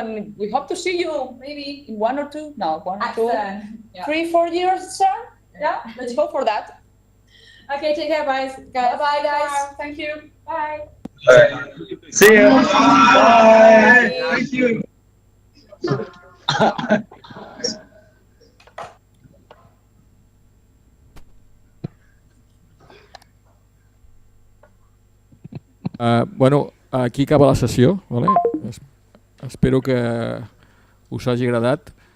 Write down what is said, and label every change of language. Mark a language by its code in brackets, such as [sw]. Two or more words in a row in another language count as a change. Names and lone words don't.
[en] And we hope to see you maybe in 1 or 2, no, 1 or 2, Yeah. 3, 4 years, sir. Yeah, let's go for that. Okay, take care, guys. Bye, guys. Thank you. Bye. See you. Bye. Thank you. [ca] Bueno, aquí acaba la sessió, vale? Espero que us hagi agradat.